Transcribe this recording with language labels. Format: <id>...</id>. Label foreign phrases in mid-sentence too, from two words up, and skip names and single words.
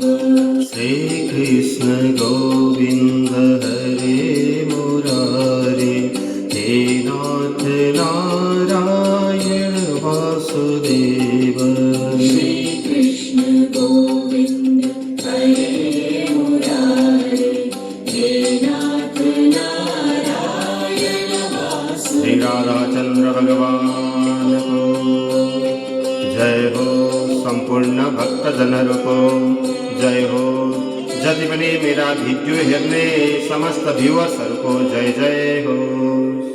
<sa>श्री कृष्ण गोविंद हरे मुरारे, हे नाथ नारायण वासुदेव। श्री कृष्ण गोविंद हरे मुरारे, हे नाथ नारायण वासुदेव।</sa> <hi>श्री राधाचंद्र भगवान को जय हो। संपूर्ण भक्त जनर को जय हो।</hi> <ne>जति पनि मेरा भिडियो हेर्ने समस्त भ्युवर्सहरुको जय जय हो।</ne>